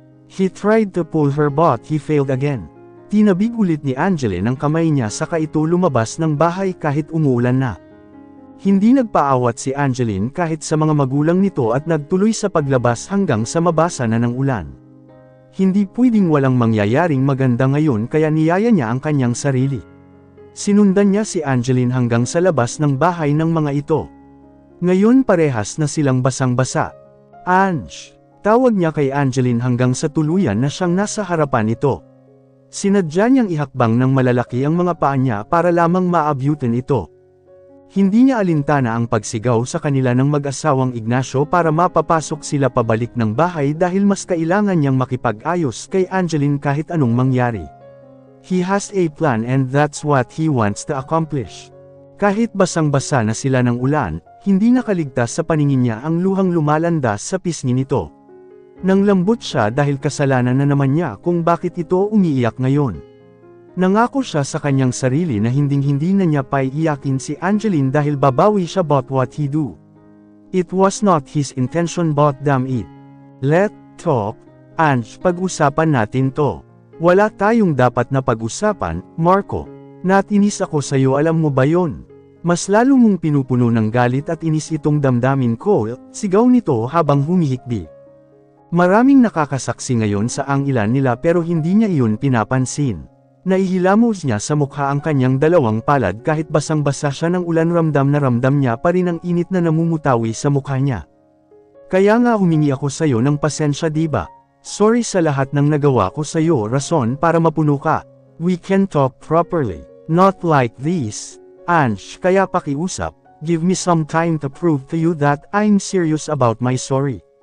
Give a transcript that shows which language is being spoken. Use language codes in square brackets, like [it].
[en] He tried to pull her but he failed again. [tl] Tinabig ulit ni Angeline ang kamay niya saka ito lumabas ng bahay kahit umuulan na. Hindi nagpaawat si Angeline kahit sa mga magulang nito at nagtuloy sa paglabas hanggang sa mabasa na ng ulan. Hindi pwedeng walang mangyayaring maganda ngayon kaya niyaya niya ang kanyang sarili. Sinundan niya si Angeline hanggang sa labas ng bahay ng mga ito. Ngayon parehas na silang basang-basa. Ange! Tawag niya kay Angeline hanggang sa tuluyan na siyang nasa harapan nito. Sinadya niyang ihakbang ng malalaki ang mga paa niya para lamang maabutin ito. Hindi niya alintana ang pagsigaw sa kanila ng mag-asawang Ignacio para mapapasok sila pabalik ng bahay dahil mas kailangan niyang makipag-ayos kay Angeline kahit anong mangyari. [en] He has a plan and that's what he wants to accomplish. [tl] Kahit basang-basa na sila ng ulan, hindi nakaligtas sa paningin niya ang luhang lumalandas sa pisngi nito. Nang lambot siya dahil kasalanan na naman niya kung bakit ito umiiyak ngayon. Nangako siya sa kanyang sarili na hinding-hindi na niya paiiyakin si Angeline dahil babawi siya [en] about what he do. It was not his intention but damn it. Let's talk, [tl] Ange, pag-usapan natin to. Wala tayong dapat na pag-usapan, Marco. Natinis ako sa'yo, alam mo ba yon? Mas lalo mong pinupuno ng galit at inis itong damdamin ko, sigaw nito habang humihikbi. Maraming nakakasaksi ngayon sa angilan nila pero hindi niya iyon pinapansin. Naihilamos niya sa mukha ang kanyang dalawang palad kahit basang-basa siya ng ulan, ramdam na ramdam niya pa rin ang init na namumutawi sa mukha niya. Kaya nga humingi ako sa'yo ng pasensya, diba? Sorry sa lahat ng nagawa ko sa'yo, rason para mapuno ka. [en] We can talk properly. Not like this. Ange, [tl] kaya pakiusap, [en] give me some time to prove to you that I'm serious about my sorry.